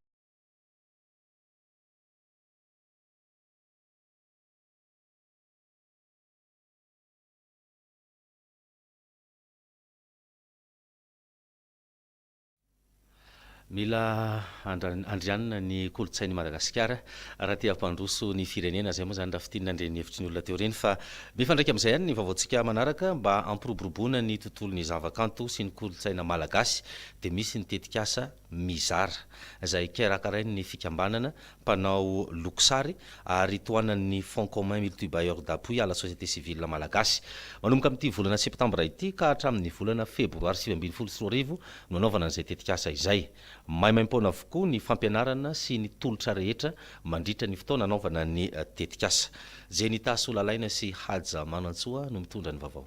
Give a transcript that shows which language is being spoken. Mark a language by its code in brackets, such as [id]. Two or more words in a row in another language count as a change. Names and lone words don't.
[mg] Mila andrianina ny kolotsain'ny Madagasikara raha tia hampandroso ny firenena zay moa zany raha fitinina andreny hevitry ny olona teo reny fa mifandraika amin'izay ihany ny vaovaontsika manaraka mba hampiroboroboana ny tontolon'ny zavakanto sy ny kolotsaina malagasy dia misy ny tetikasa mizara izay karakarainy ny fikambanana mpanao lokosary ary toanan'ny Fonds commun multibailleur d'appui à la société civile malagasy manomboka amin'ity volana septambra ity ka hatramin'ny volana febroary 2024 no anaovana an'izay tetikasa izay. Maimaim-poana avokoa ny fampianarana sy ny tolotra rehetra mandritra ny fotoana anaovana ny tetikasa. Jenita Solalaina sy Hadja Manantsoa no mitondra ny vaovao.